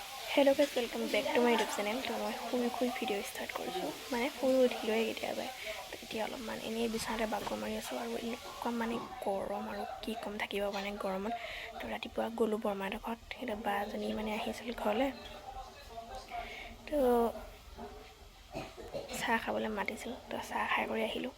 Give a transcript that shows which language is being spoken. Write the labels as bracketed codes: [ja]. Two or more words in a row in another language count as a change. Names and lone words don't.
[en] hello guys welcome back to my YouTube channel. [hi] तो मैं [as] শুই ভিডিও স্টাर्ट কৰিছোঁ মানে শুই উঠিলোৱে কেতিয়াবা। তো এতিয়া অলপমান এনেই বিছনাতে বাগৰ মাৰি আছোঁ আৰু এনেকুৱা মানে গৰম আৰু কি কম থাকিব মানে গৰমত। তো ৰাতিপুৱা গ'লোঁ বৰমাহঁতৰ ঘৰত, সেইটো বা এজনী মানে আহিছিল ঘৰলৈ। তো চাহ খাবলৈ মাতিছিল, তো চাহ খাই কৰি আহিলোঁ।